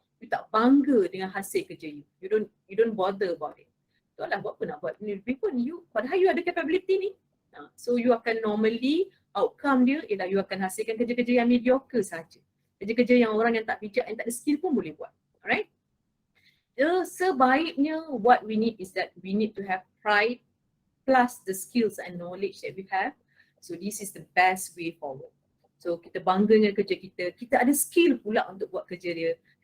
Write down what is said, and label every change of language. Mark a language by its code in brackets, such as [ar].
[ms] You tak bangga dengan hasil kerja you. [en] You don't bother about it. [ms] So lah, buat apa nak buat ni lebih pun, padahal you ada capability ni. So you akan normally, outcome dia ialah you akan hasilkan kerja-kerja yang mediocre saja. Kerja-kerja yang orang yang tak bijak, yang tak ada skill pun boleh buat. Alright? [en] Sebaiknya what we need is that we need to have pride plus the skills and knowledge that we have. So this is the best way forward. [ms] So kita bangga dengan kerja kita, kita ada skill pula untuk buat kerja dia.